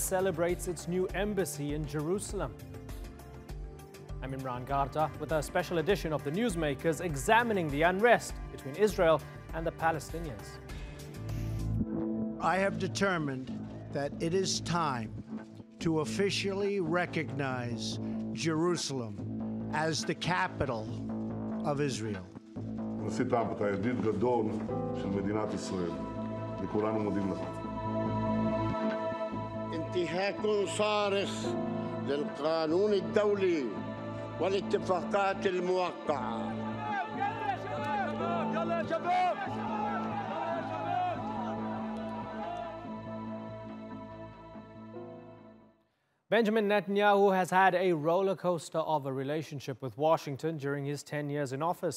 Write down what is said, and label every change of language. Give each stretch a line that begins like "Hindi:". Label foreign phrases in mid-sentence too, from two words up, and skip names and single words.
English: celebrates its new embassy in Jerusalem. I'm Imran Garda with a special edition of The Newsmakers examining the unrest between Israel and the Palestinians. I have determined that it is time to officially recognize Jerusalem as the capital of Israel.
Hebrew: נשיא טראמפ, אתה ידיד גדול של מדינת ישראל, וכולנו מודים לך.
Arabic: انتهاك صارخ للقانون الدولي والاتفاقات الموقعة.
English: Benjamin Netanyahu has had a roller coaster of a relationship with Washington during his 10 years in office.